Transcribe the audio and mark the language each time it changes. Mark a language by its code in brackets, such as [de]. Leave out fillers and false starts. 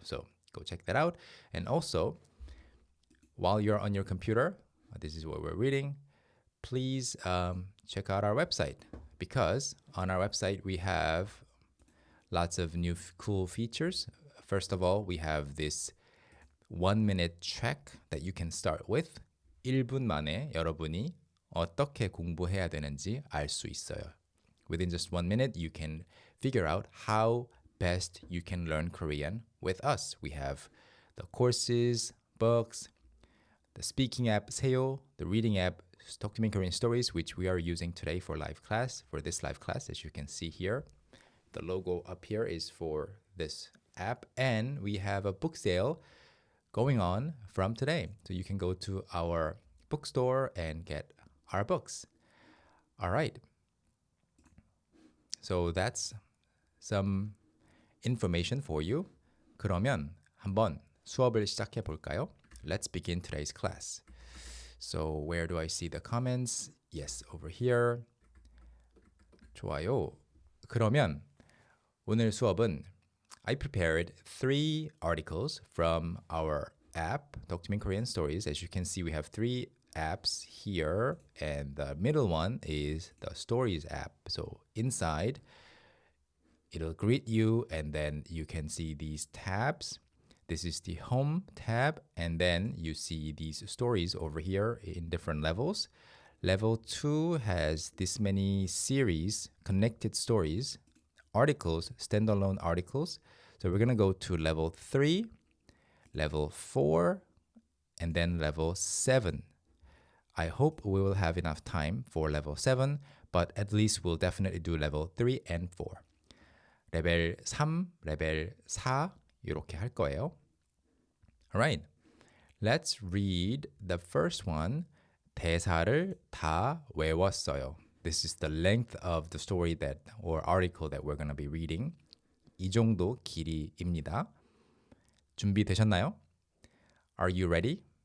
[en] So go check that out. And also, while you're on your computer, this is what we're reading, please check out our website, because on our website we have lots of new cool features. First of all, we have this 1-minute check that you can start with. [ko] 1분 만에 여러분이 어떻게 공부해야 되는지 알 수 있어요. [en] Within just 1 minute, you can figure out how best you can learn Korean with us. We have the courses, books, the speaking app, Seo, the reading app, Talk to Me in Korean Stories, which we are using today for this live class, as you can see here. The logo up here is for this app, and we have a book sale going on from today. So you can go to our bookstore and get our books. All right. So that's some information for you. [ko] 그러면 한번 수업을 시작해 볼까요? [en] Let's begin today's class. So where do I see the comments? Yes, over here. [ko] 좋아요. 그러면 오늘 수업은 [en] I prepared 3 articles from our app, Talk to Me in Korean Stories. As you can see, we have 3 apps here, and the middle one is the Stories app. So inside, it'll greet you, and then you can see these tabs. This is the home tab, and then you see these stories over here in different levels. Level 2 has this many series, connected stories, articles, standalone articles. So we're going to go to level 3, level 4, and then level 7. I hope we will have enough time for level 7, but at least we'll definitely do level 3 and 4. [ko] 레벨 3, 레벨 4 이렇게 할 거예요. [en] Alright, let's read the first one. [ko] 대사를 다 외웠어요. [en] This is the length of the story that or article that we're going to be reading. [ko] 이 정도 길이입니다. 준비되셨나요? [en] Are you ready?